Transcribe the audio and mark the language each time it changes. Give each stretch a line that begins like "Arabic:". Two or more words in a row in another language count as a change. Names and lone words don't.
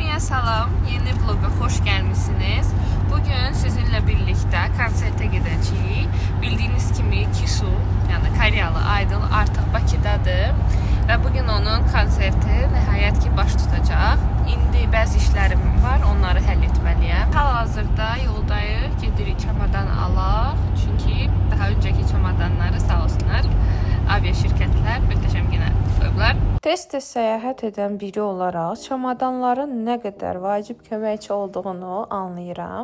Turkish: Salam, yeni vloga hoş gelmişsiniz. Bugün sizinle birlikte konserte gideceğiz. Bildiğiniz gibi Kisu, yani Karyalı Aydın artık Bakıdadır.
Azerbaijani: Ve bugün onun konserti nihayet ki baş tutacaq. İndi bəzi işlərim var, onları həll etməliyəm. Hal-hazırda yoldayıq, gedirik çamadan alaq. Çünki
Turkish: daha önceki
Azerbaijani: çamadanları sağ olsunlar avia şirkətlər möhtəşəm yenə qoyublar. Tez-tez səyahət edən biri olaraq çamadanların nə qədər vacib köməkçi olduğunu anlayıram.